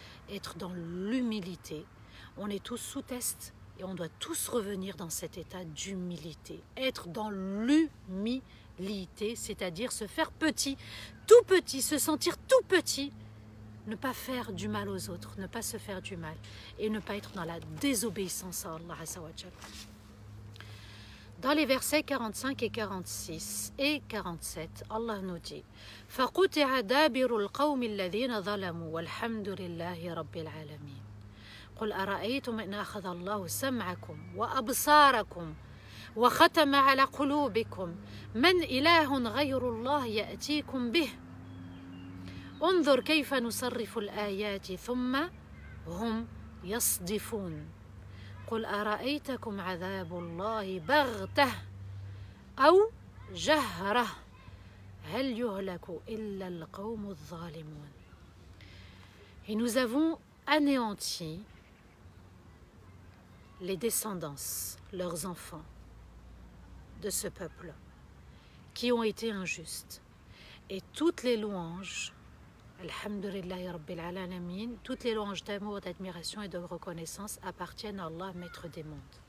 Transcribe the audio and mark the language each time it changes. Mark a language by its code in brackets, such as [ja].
[fr] Être dans l'humilité. On est tous sous test et on doit tous revenir dans cet état d'humilité. Être dans l'humilité, c'est-à-dire se faire petit, tout petit, se sentir tout petit, ne pas faire du mal aux autres, ne pas se faire du mal et ne pas être dans la désobéissance à Allah Azza wa Jal. Dans les versets 45 et 46 et 47, Allah nous dit [ar] فَقُطِعَ دَابِرُ الْقَوْمِ الَّذِينَ ظَلَمُوا وَالْحَمْدُ لِلَّهِ رَبِّ الْعَالَمِينَ قُلْ أَرَأَيْتُمْ إِنْ أَخَذَ اللَّهُ سَمْعَكُمْ وَأَبْصَارَكُمْ وَخَتَمَ عَلَى قُلُوبِكُمْ مَنْ إِلَهٌ غَيْرُ اللَّهِ يَأْتِيكُمْ بِهِ انظُرْ كَيْفَ نُصَرِّفُ الْآيَاتِ ثُمَّ هُمْ يَصْدِفُونَ قل أرأيتكم عذاب الله بغتة أو جهرة هل يهلك إلا القوم الظالمون. [fr] Et nous avons anéanti les descendants, leurs enfants de ce peuple qui ont été injustes. Et toutes les louanges, Alhamdulillahi Rabbil Alamin, toutes les louanges d'amour, d'admiration et de reconnaissance appartiennent à Allah, maître des mondes.